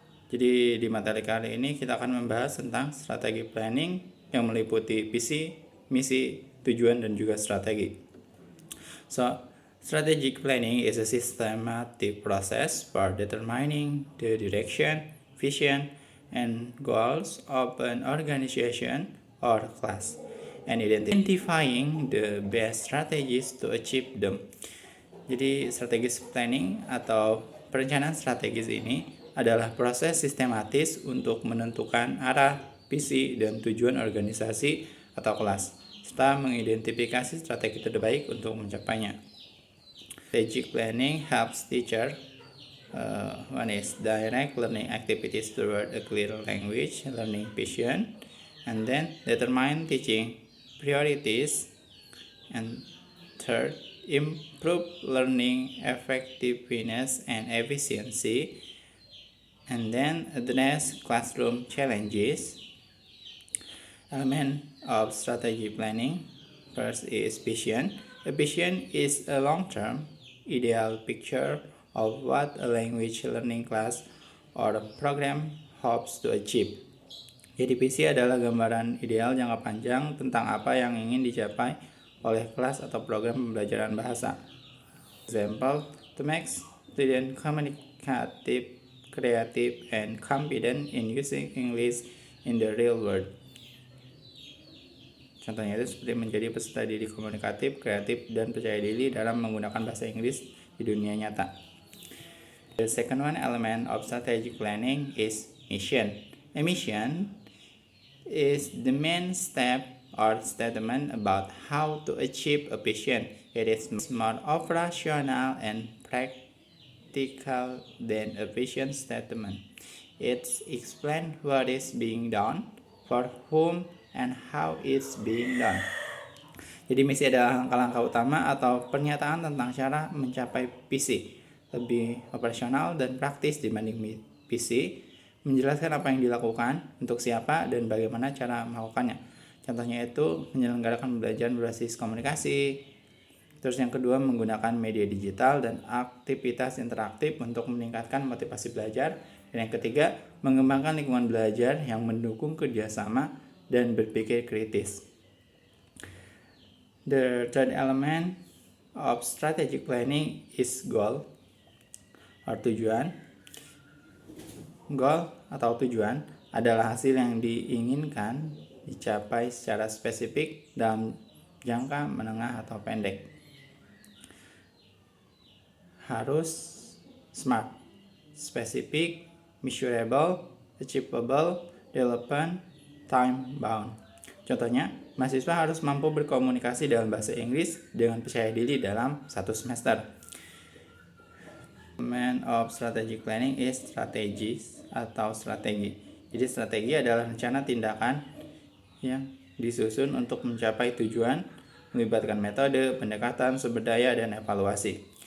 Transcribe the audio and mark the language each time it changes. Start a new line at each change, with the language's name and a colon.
Indonesian: Jadi di materi kali ini kita akan membahas tentang strategi planning yang meliputi visi, misi, tujuan, dan juga strategi.
English: Strategic planning is a systematic process for determining the direction, vision, and goals of an organization or class, and identifying the best strategies to achieve them.
Indonesian: Jadi strategis planning atau perencanaan strategis ini adalah proses sistematis untuk menentukan arah, visi, dan tujuan organisasi atau kelas, serta mengidentifikasi strategi terbaik untuk mencapainya.
English: Strategic planning helps teacher one is direct learning activities toward a clear language learning vision, and then determine teaching priorities, and third, improve learning effectiveness and efficiency, and then address classroom challenges. Element of strategy planning. First is vision. A vision is a long-term ideal picture of what a language learning class or program hopes to achieve.
Indonesian: Jadi visi adalah gambaran ideal jangka panjang tentang apa yang ingin dicapai oleh kelas atau program pembelajaran bahasa.
English: Example, to make students communicative, creative, and confident in using English in the real world.
Indonesian: Contohnya itu seperti menjadi peserta didik komunikatif, kreatif, dan percaya diri dalam menggunakan bahasa Inggris di dunia nyata.
English: The second one element of strategic planning is mission. A mission is the main step or statement about how to achieve a vision. It is more operational and practical than a vision statement. It explains what is being done, for whom, and how it's being done.
Indonesian: Jadi misi adalah langkah-langkah utama atau pernyataan tentang cara mencapai visi, lebih operasional dan praktis dibanding visi, menjelaskan apa yang dilakukan, untuk siapa, dan bagaimana cara melakukannya. Contohnya itu menyelenggarakan pembelajaran berbasis komunikasi. Terus yang kedua, menggunakan media digital dan aktivitas interaktif untuk meningkatkan motivasi belajar. Dan yang ketiga, mengembangkan lingkungan belajar yang mendukung kerjasama dan berpikir kritis.
English: The third element of strategic planning is goal or tujuan.
Indonesian: Goal atau tujuan adalah hasil yang diinginkan dicapai secara spesifik dalam jangka menengah atau pendek.
English: Harus smart, specific, measurable, achievable, relevant, time bound.
Indonesian: Contohnya, mahasiswa harus mampu berkomunikasi dalam bahasa Inggris dengan percaya diri dalam satu semester.
English: Element of strategic planning is strategies atau strategi.
Indonesian: Jadi strategi adalah rencana tindakan yang disusun untuk mencapai tujuan, melibatkan metode, pendekatan, sumber daya, dan evaluasi.